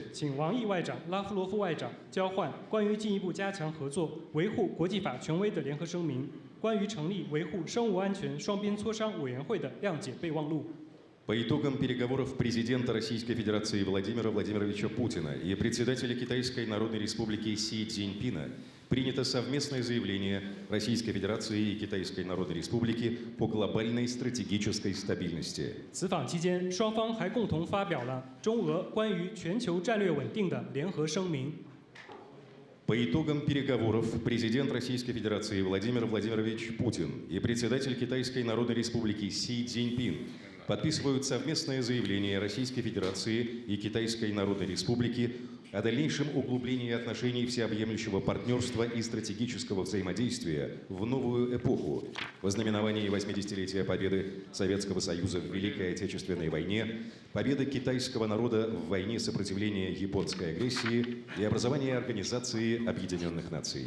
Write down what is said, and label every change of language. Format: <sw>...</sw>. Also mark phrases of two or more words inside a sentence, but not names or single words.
<zh>请王毅外长、拉夫罗夫外长交换关于进一步加强合作、维护国际法权威的联合声明，关于成立维护生物安全双边磋商委员会的谅解备忘录。</zh> <ru>По итогам переговоров президента Российской Федерации Владимира Владимировича Путина и председателя Китайской Народной Республики Си Цзиньпина принято совместное заявление Российской Федерации и Китайской Народной Республики по глобальной стратегической стабильности.</ru> <zh>此访期间，双方还共同发表了中俄关于全球战略稳定的联合声明。</zh> <ru>По итогам переговоров президент Российской Федерации Владимир Владимирович Путин и председатель Китайской Народной Республики Си Цзиньпин подписывают совместное заявление Российской Федерации и Китайской Народной Республики о дальнейшем углублении отношений всеобъемлющего партнерства и стратегического взаимодействия в новую эпоху в ознаменовании 80-летия победы Советского Союза в Великой Отечественной войне, победы китайского народа в войне сопротивления японской агрессии и образования Организации Объединенных Наций.</ru>